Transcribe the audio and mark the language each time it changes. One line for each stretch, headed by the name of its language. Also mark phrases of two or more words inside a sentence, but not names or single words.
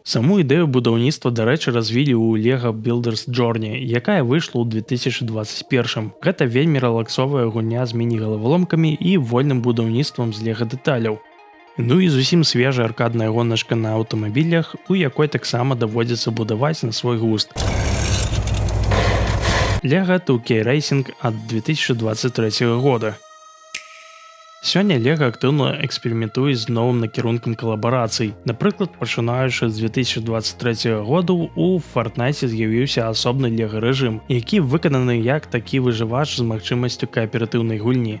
Belarusian: Саму ідэю будаўніцтва, дарэчы, развілі ў Lego Builders Journey, якая выйшла ў 2021. Гэта вельмі рэлаксовая гульня з міні-галаволомкамі і вольным будаўніцтвам з Lego дэталяў. Ну і зусім свежая аркадная гоначка на аўтамабілях, у якой таксама даводзіцца будаваць на свой густ. Lego 2K Racing ад 2023 года. Сёння Lego актыўна эксперыментуе з новым накірункам калабарацый. Напрыклад, пачынаючы з 2023 году у Fortnite з'явіўся асобны Lego рэжым, які выкананы як такі выжывач з магчымасцю кааператыўнай гульні.